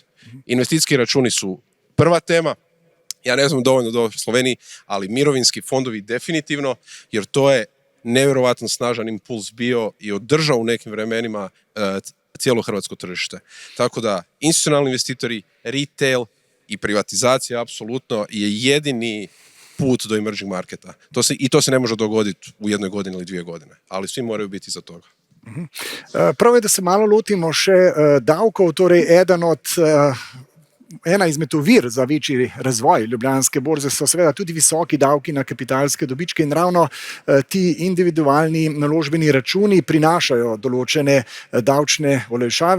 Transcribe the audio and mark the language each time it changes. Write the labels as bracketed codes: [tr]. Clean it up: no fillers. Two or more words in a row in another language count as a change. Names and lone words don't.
[hr] Investicijski računi su prva tema. Ja ne znam dovoljno do Sloveniji, ali mirovinski fondovi definitivno, jer to je nevjerovatno snažan impuls bio i održao u nekim vremenima cijelo hrvatsko tržište. Tako da institucionalni investitori, retail i privatizacija apsolutno je jedini put do [en] emerging marketa. [hr] To se ne može dogoditi u 1 godini ili 2 godine, ali svi moraju biti iza toga. [sl] Prav je, da se malo lotimo še davkov, torej ena izmed ovir za večji razvoj Ljubljanske borze so seveda tudi visoki davki na kapitalske dobičke in ravno ti individualni naložbeni računi prinašajo določene davčne olajšave.